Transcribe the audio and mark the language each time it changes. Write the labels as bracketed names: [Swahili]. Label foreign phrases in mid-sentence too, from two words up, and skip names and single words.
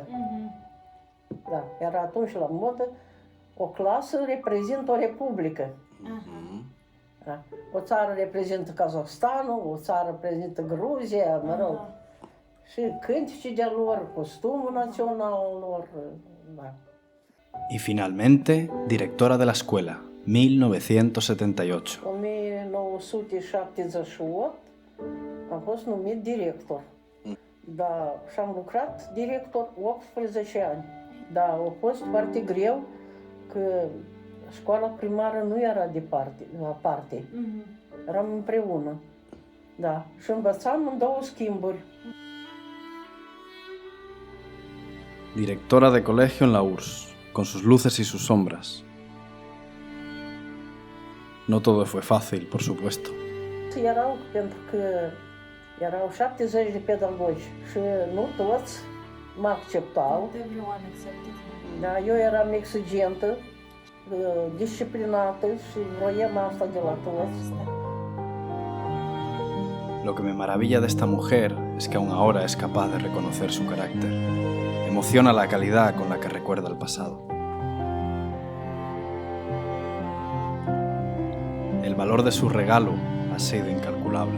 [Romanian] Da, era atunci la modă, o clasă reprezintă o republică. Da. O țară reprezintă Kazahstanul, o țară reprezintă Gruzia, mă rog. Și cânticii de-a lor, costumul național al lor. Da. [Spanish] Y finalmente, directora de la escuela, 1978. [Romanian] În 1978 am fost numit director. Da, și am lucrat director 18 ani. Da, a fost foarte greu că școala primară nu era aparte. Eram împreună. Da, și învățam în 2 schimburi. [Spanish] Directora de colegio en la URSS, con sus luces y sus sombras. No todo fue fácil, por supuesto. [Romanian] Erau, pentru că erau 70 de pedagogi și nu toți mă acceptau. Da, eu eram exigentă, disciplinată și vroiam asta de la toți. [Spanish] Lo que me maravilla de esta mujer es que aún ahora es capaz de reconocer su carácter. Emociona la calidad con la que recuerda el pasado. El valor de su regalo ha sido incalculable.